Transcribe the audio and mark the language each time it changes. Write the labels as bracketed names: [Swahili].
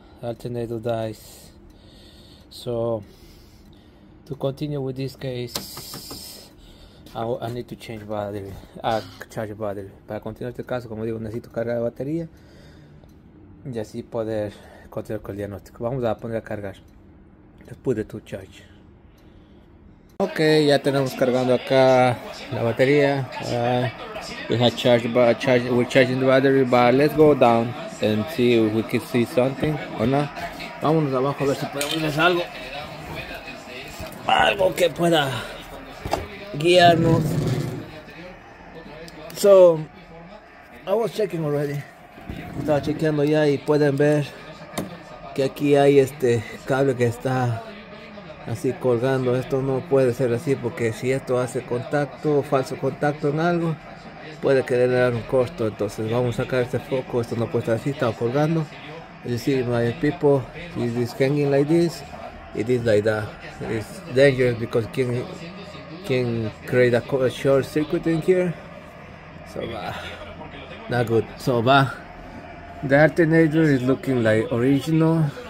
[English] Alternator dies. So to continue with this case, I need to change battery, charge battery. [Spanish] Para continuar este caso, como digo, necesito cargar la batería y así poder continuar con el diagnóstico. Vamos a poner a cargar. [English] Let's put it to charge. [Spanish] Ok, ya tenemos cargando acá la batería. [English] We have we're charging the battery, but let's go down and see if we can see something or not. [Spanish] Vámonos abajo a ver si podemos ver algo que pueda guiarnos. [English] So, I was checking already. [Spanish] Estaba chequeando ya y pueden ver que aquí hay este cable que está así colgando. Esto no puede ser así, porque si esto hace contacto, falso contacto en algo, puede generar un costo. Entonces vamos a sacar este foco. Esto no puede estar así, está colgando. [English] You see, my people, it is hanging like this. It is like that. It's dangerous because can create a short circuit in here. So not good. So the alternator is looking like original.